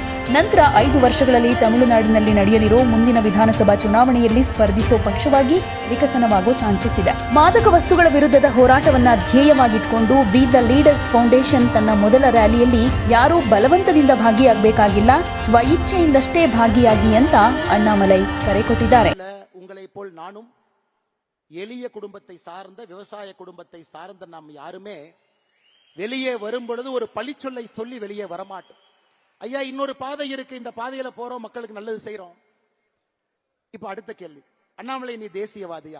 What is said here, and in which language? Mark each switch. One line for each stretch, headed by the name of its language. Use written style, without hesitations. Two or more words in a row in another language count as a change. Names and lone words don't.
Kannada: ನಂತರ 5 ವರ್ಷಗಳಲ್ಲಿ ತಮಿಳುನಾಡಿನಲ್ಲಿ ನಡೆಯಲಿರೋ ಮುಂದಿನ ವಿಧಾನಸಭಾ ಚುನಾವಣೆಯಲ್ಲಿ ಸ್ಪರ್ಧಿಸೋ ಪಕ್ಷವಾಗಿ ವಿಕಸನವಾಗೋ ಚಾನ್ಸಸ್ ಇದೆ. ಮಾದಕ ವಸ್ತುಗಳ ವಿರುದ್ಧದ ಹೋರಾಟವನ್ನ ಧ್ಯೇಯವಾಗಿಟ್ಕೊಂಡು ವಿ ದ ಲೀಡರ್ಸ್ ಫೌಂಡೇಶನ್ ತನ್ನ ಮೊದಲ ರ್ಯಾಲಿಯಲ್ಲಿ ಯಾರೂ ಬಲವಂತದಿಂದ ಭಾಗಿಯಾಗಬೇಕಾಗಿಲ್ಲ, ಸ್ವಇಚ್ಛೆಯಿಂದಷ್ಟೇ ಭಾಗಿಯಾಗಿ ಅಂತ ಅಣ್ಣಾಮಲೈ ಕರೆ ಕೊಟ್ಟಿದ್ದಾರೆ.
Tamil: உங்களை போல் நானும் எளிய குடும்பத்தை சார்ந்த விவசாய குடும்பத்தை சார்ந்த நாம் யாருமே வெளியே வரும் பொழுது ஒரு பழிச்சொல்லை சொல்லி வெளியே வரமாட்டோம். ஐயா இன்னொரு பாதை இருக்கு, இந்த பாதையில போறோம், மக்களுக்கு நல்லது செய்யறோம். இப்ப அடுத்த கேள்வி, அண்ணாமலை நீ தேசியவாதியா?